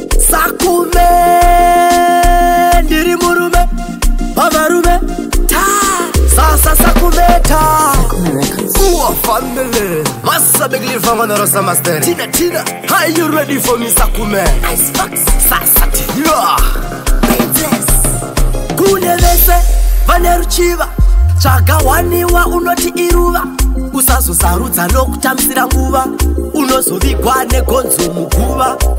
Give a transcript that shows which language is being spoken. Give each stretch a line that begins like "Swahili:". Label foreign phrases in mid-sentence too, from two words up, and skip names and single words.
Shona: Sakume, ndiri murume, pavarume, ta, sasa sakume, ta. Sakume Records. Uwa family, Master Big Lil Fama na Rosa Master.
English: Tina, Tina, are you ready for me, Sakume? Icebox. Sasa Tina. Princess.
Shona: Kune vese vane ruchiva, tsvaga waniwa unoti iruva. Usazosarudza nokutamisira nguva, unozovigwa negonzo muguva.